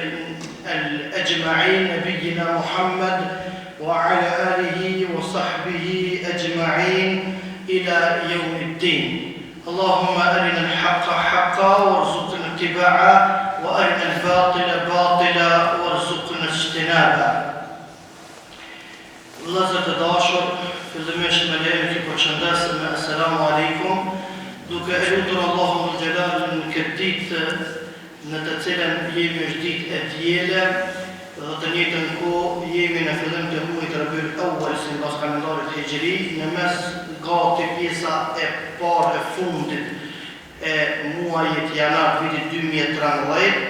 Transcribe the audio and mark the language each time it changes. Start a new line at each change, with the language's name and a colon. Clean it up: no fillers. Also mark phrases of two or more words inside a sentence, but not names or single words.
Arabic: الأجمعين نبينا محمد وعلى آله وصحبه أجمعين إلى يوم الدين اللهم أرنا الحق حقا وارزقنا اتباعه وأرنا الباطل باطلا وارزقنا اجتنابه
Albanian: Vëllezër të dashur, fillimisht me lejen e përshëndesëm me
Arabic: السلام عليكم,
Albanian: duke e lutur Allahun Xhelal në këtë ditë në të cilën jemi është ditë e diele dhe të njëjtën kohë jemi në fillim të muajit Rabiul Awwal sipas kalendarit hijri, në mes gati pjesa e parë e fundit e muajit janar vitit 2013.